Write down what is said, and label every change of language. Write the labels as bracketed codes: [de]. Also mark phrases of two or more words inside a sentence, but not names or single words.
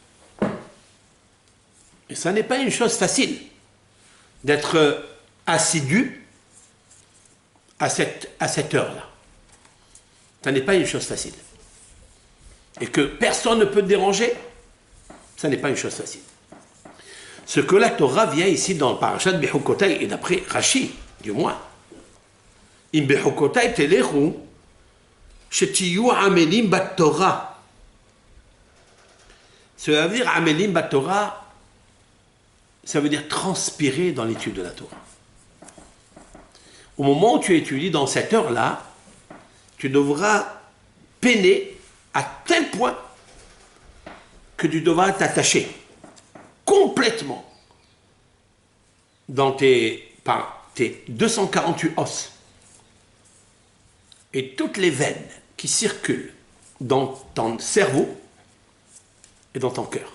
[fr] Et ça n'est pas une chose facile d'être assidu à cette heure-là. Ça n'est pas une chose facile. Et que personne ne peut te déranger, ça n'est pas une chose facile. Ce que la Torah vient ici dans le parashat Bechukotai, et d'après Rashi, du moins, [he] אם בחקתי תלכו שתהיו עמלים בתורה. [fr] Cela veut dire [he] עמלים בתורה, [fr] ça veut dire transpirer dans l'étude de la Torah. Au moment où tu étudies dans cette heure-là, tu devras peiner à tel point que tu devras t'attacher complètement par tes 248 os et toutes les veines qui circulent dans ton cerveau et dans ton cœur.